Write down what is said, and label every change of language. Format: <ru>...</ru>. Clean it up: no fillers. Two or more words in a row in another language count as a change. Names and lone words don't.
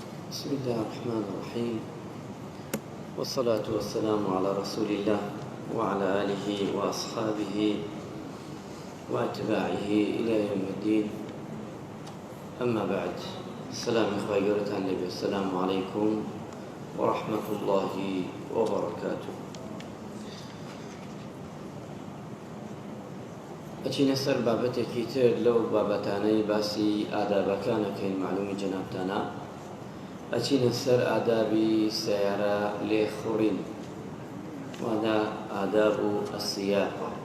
<ar>بسم الله الرحمن الرحيم والصلاة والسلام على رسول الله وعلى آله وأصحابه وأتباعه إلى يوم الدين. أما بعد، السلام إخوة قولتها النبي، السلام عليكم ورحمة الله وبركاته.</ar> <ckb>ئەچینە سەر بابەتێکی تر لەو بابەتانەی باسی ئادابەکانەکەین معلومی جەنابتانە. ئەچینە سەر ئادابی سیارە لێخوڕین، وانە ئاداب و ئەسیاقە.</ckb>